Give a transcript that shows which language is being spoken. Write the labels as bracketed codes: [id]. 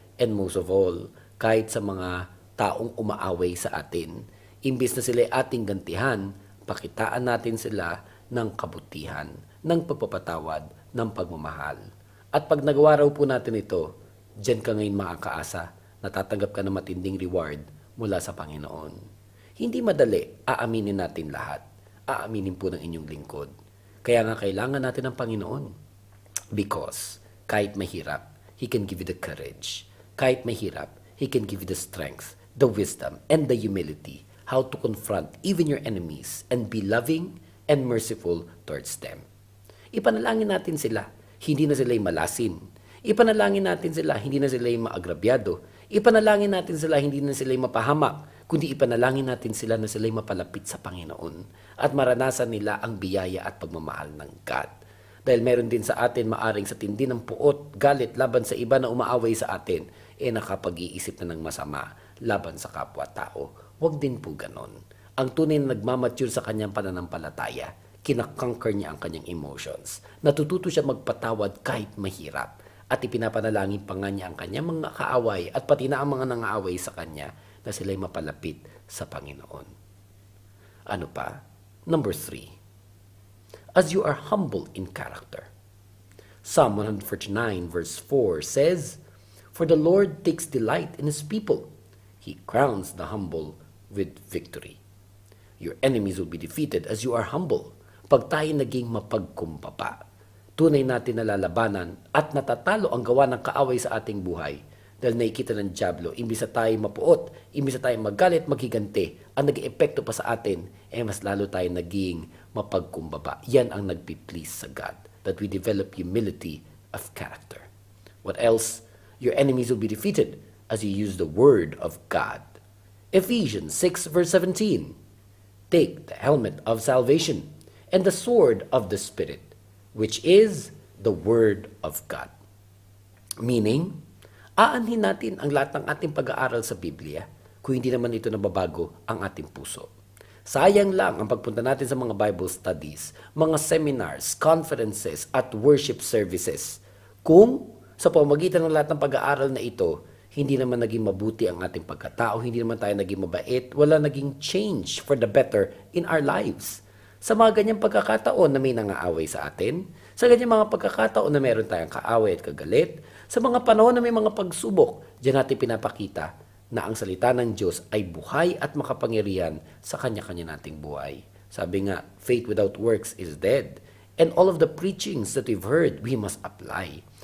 [tl] And most of all, kahit sa mga taong umaaway sa atin, imbis na sila ating gantihan, pakitaan natin sila ng kabutihan, ng pagpapatawad, ng pagmamahal. At pag nagawa raw po natin ito, diyan ka ngayon makakaasa, natatanggap ka ng matinding reward mula sa Panginoon. Hindi madali, aaminin natin lahat. Aaminin po ng inyong lingkod. Kaya nga kailangan natin ng Panginoon. [en] Because [tl] kahit mahirap, [en] He can give you the courage. [tl] Kahit mahirap, [en] He can give you the strength, the wisdom, and the humility how to confront even your enemies and be loving and merciful towards them. [tl] Ipanalangin natin sila, hindi na sila'y malasin. Ipanalangin natin sila, hindi na sila'y maagrabyado. Ipanalangin natin sila, hindi na sila'y mapahamak, kundi ipanalangin natin sila na sila'y mapalapit sa Panginoon at maranasan nila ang biyaya at pagmamahal ng God. Dahil meron din sa atin maaring sa tindi ng puot, galit laban sa iba na umaaway sa atin, nakapag-iisip na ng masama laban sa kapwa-tao. Huwag din po ganon. Ang tunay na nagmamature sa kanyang pananampalataya, kinakonquer niya ang kanyang emotions. Natututo siya magpatawad kahit mahirap. At ipinapanalangin pa nga niya ang kanyang mga kaaway at pati na ang mga nangaaway sa kanya na sila'y mapalapit sa Panginoon. Ano pa? Number 3. [en] As you are humble in character. Psalm 149 verse 4 says, "For the Lord takes delight in His people. He crowns the humble with victory." Your enemies will be defeated as you are humble. [tl] Pag tayo naging mapagkumbaba, tunay natin nalalabanan at natatalo ang gawa ng kaaway sa ating buhay. Dahil nakikita ng dyablo, imbis na tayo mapuot, imbis na tayo magalit, maghiganti, ang nag-eepekto pa sa atin, mas lalo tayo naging mapagkumbaba. Yan ang nagpi-please sa [en] God, that we develop humility of character. What else? Your enemies will be defeated as you use the word of God. Ephesians 6 verse 17. Take the helmet of salvation and the sword of the Spirit, which is the Word of God. [tl] Meaning, aanhin natin ang lahat ng ating pag-aaral sa Biblia kung hindi naman ito nababago ang ating puso. Sayang lang ang pagpunta natin sa mga Bible studies, mga seminars, conferences, at worship services kung sa pamamagitan ng lahat ng pag-aaral na ito, hindi naman naging mabuti ang ating pagkatao, hindi naman tayo naging mabait, wala naging [en] change for the better in our lives. [tl] Sa mga ganyang pagkakataon na may nangaaway sa atin, sa ganyang mga pagkakataon na meron tayong kaaway at kagalit, sa mga panahon na may mga pagsubok, diyan natin pinapakita na ang salita ng Diyos ay buhay at makapangyarihan sa kanya-kanya nating buhay. Sabi nga, [en] faith without works is dead. And all of the preachings that we've heard, we must apply.